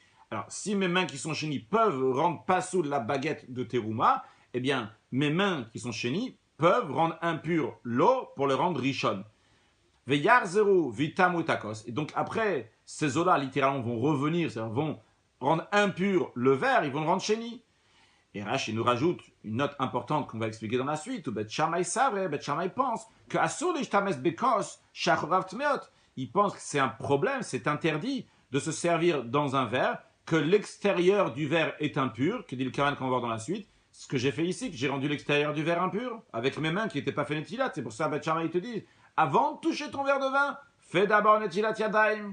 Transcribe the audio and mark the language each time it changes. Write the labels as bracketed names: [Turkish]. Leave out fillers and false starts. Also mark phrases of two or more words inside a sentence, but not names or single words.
[French] Alors, si mes mains qui sont Chéni peuvent rendre Pasoul la baguette de Teruma, eh bien, mes mains qui sont chénies peuvent rendre impur l'eau pour le rendre rishon. [Hebrew] ויחזרו ויטמאו הכוס. [French] Et donc après, ces eaux-là, littéralement, vont revenir, c'est-à-dire vont rendre impur le verre, ils vont le rendre chéni. Et Rashi nous rajoute une note importante qu'on va expliquer dans la suite, où Beth Shammai savre, Beth Shammai pense que [Hebrew] אסור להשתמש בכוס שאחוריו טמאות. [French] Il pense que c'est un problème, c'est interdit de se servir dans un verre, que l'extérieur du verre est impur, que dit le Karan qu'on va voir dans la suite. Ce que j'ai fait ici, que j'ai rendu l'extérieur du verre impur, avec mes mains qui n'étaient pas fait netilat. C'est pour ça que Beth Shammai te dit, avant de toucher ton verre de vin, fais d'abord [Hebrew] נטילת ידיים.